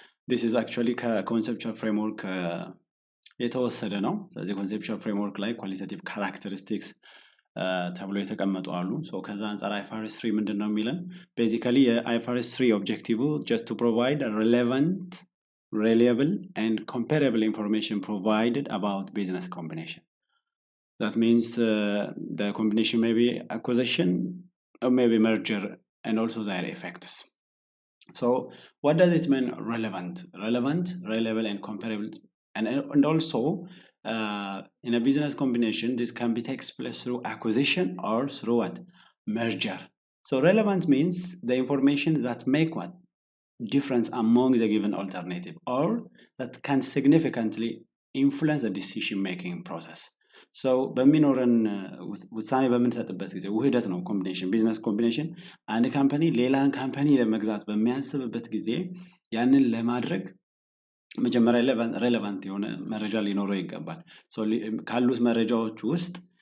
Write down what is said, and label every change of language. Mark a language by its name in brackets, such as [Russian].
[English] This is actually [Amharic] conceptual framework የተወሰደ ነው። ስለዚህ conceptual framework ላይ qualitative characteristics ተብሎ የተቀመጡ አሉ። ሶ ከዛ አንፃር IFRS Three ምንድነው የሚለን? [English] basically IFRS Three objective just to provide a relevant, reliable and comparable information provided about business combination. That means the combination may be acquisition or maybe merger and also their effects. So what does it mean relevant, reliable and comparable, and also in a business combination this can be takes place through acquisition or through what? Merger. So relevant means the information that make what? Difference among the given alternative or that can significantly influence the decision making process. [Amharic] So በሚኖረን ውሳኔ በምንሰጥበት ጊዜ ውህደት ነው ኮምቢኔሽን ቢዝነስ ኮምቢኔሽን አንድ ካምፓኒ ሌላን ካምፓኒ ለመግዛት በሚያስብበት ጊዜ ያንን ለማድረግ መጀመሪያ ሬሌቫንት የሆነ መረጃ ሊኖረው ይገባል። ሶ ካሉት መረጃዎች ውስጥ